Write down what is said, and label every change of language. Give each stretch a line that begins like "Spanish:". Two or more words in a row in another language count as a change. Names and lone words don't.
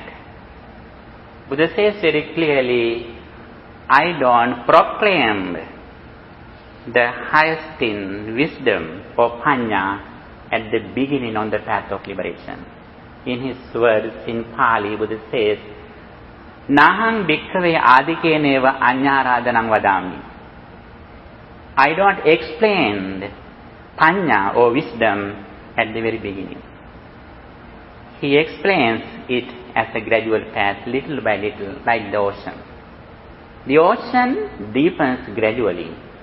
English: Buddha says very clearly, I don't proclaim the highest in wisdom or panya at the beginning on the path of liberation. In his words in Pali, Buddha says,
Pali: Nahang bhikkhave adhikeneva anyārādhanam vadāmi.
English: I don't explain panya or wisdom at the very beginning. He explains it as a gradual path, little by little, like the ocean. The ocean deepens gradually.